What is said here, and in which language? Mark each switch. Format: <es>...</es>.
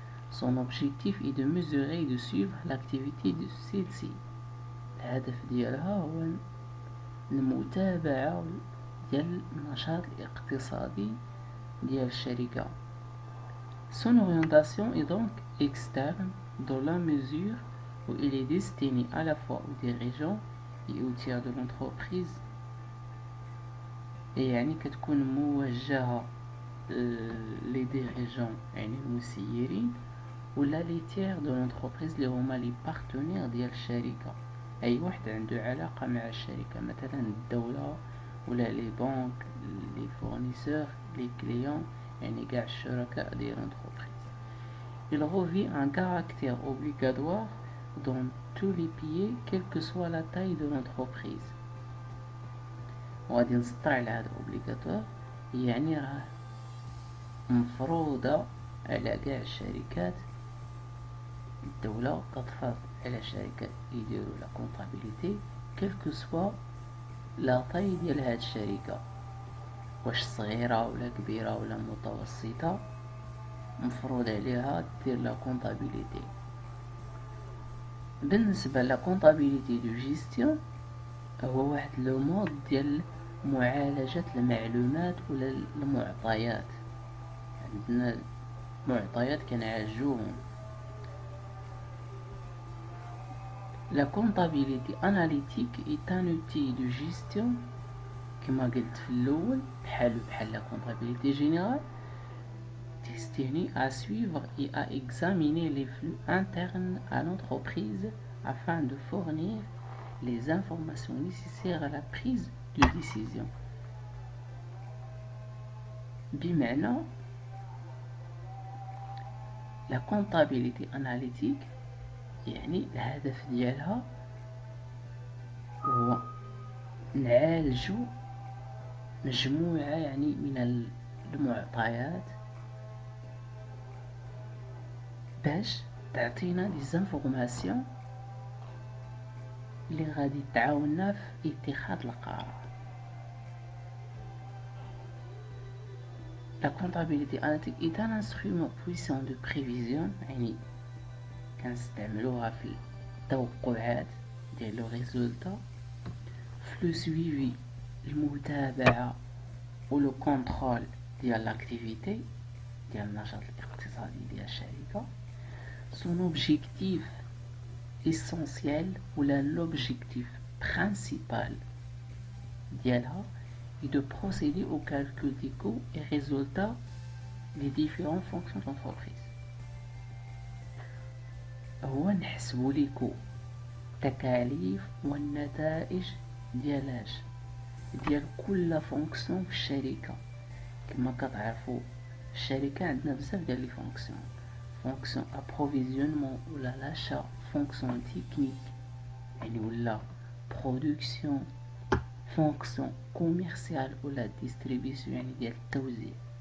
<fr>Son objectif est de mesurer et de suivre l'activité de celle-ci.</fr> <ar>الهدف ديالها هو المتابعة ديال النشاط الاقتصادي ديال الشركة.</ar> <fr>Son orientation est donc externe dans la mesure où il est destiné à la fois aux dirigeants et aux tiers de l'entreprise. Et</fr> <ar>يعني كتكون موجهة</ar> <fr>les dirigeants</fr> <ar>يعني المسيرين ولا</ar> <fr>les tiers de l'entreprise</fr> <ar>اللي هما لي بارتنير ديال الشركة. أي واحد عنده علاقة مع الشركة، مثلا الدولة ولا لي بنك لي فورنيسور لي كليون، يعني كاع الشركاء ديال l'entreprise.</ar> <fr>Il revêt un caractère obligatoire dans tous les pays, quelle que soit la taille de l'entreprise.</fr> <ar>وغادي نسطر على هذا obligatoire، يعني راه مفروضة على كاع الشركات. الدولة كتفرض على الشركات يديروا لا كونطابيليتي</ar> <fr>quelle que soit la taille</fr> <ar>ديال هاد الشركة، واش صغيرة ولا كبيرة ولا متوسطة، مفروض عليها دير لا كونطابيليتي. بالنسبة لا كونطابيليتي دو جيستيون هو واحد لو مود ديال معالجة المعلومات ولا المعطيات. عندنا معطيات كنعالجوهم.</ar> <fr>La comptabilité analytique est un outil de gestion</fr> <ar>كما قلت في الأول بحال</ar> <fr>la comptabilité générale destiné à suivre et à examiner les flux internes à l'entreprise afin de fournir les informations nécessaires à la prise de décision.</fr> <ar>بمعنى</ar> <fr>la comptabilité analytique</fr> <ar>يعني الهدف ديالها هو نعالجو مجموعة يعني من المعطيات باش تعطينا لي زانفورماسيون اللي غادي تعاوننا في اتخاذ القرار.</ar> <fr>La comptabilité analytique est un instrument puissant de prévision</fr> <ar>يعني كنستعملوها في التوقعات ديال لو ريزولتا، في لو سويفي المتابعة و لو كونترول ديال لاكتيفيتي ديال النشاط الاقتصادي ديال الشركة.</ar> <fr>Son objectif essentiel ou l'objectif principal</fr> <ar>ديالها</ar> <fr>est de procéder au calcul des coûts et résultats des différentes fonctions d'entreprise.</fr> <ar>هو نحسبو لي كو تكاليف والنتائج ديالاش ديال كل فونكسيون في الشركة. كما كتعرفوا الشركة عندنا بزاف ديال لي فونكسيون، فونكسيون ابروفيزيونمون ولا لاشا، فونكسيون تكنيك يعني ولا برودكسيون، فونكسيون كوميرسيال ولا ديستريبيسيون يعني ديال التوزيع.</ar>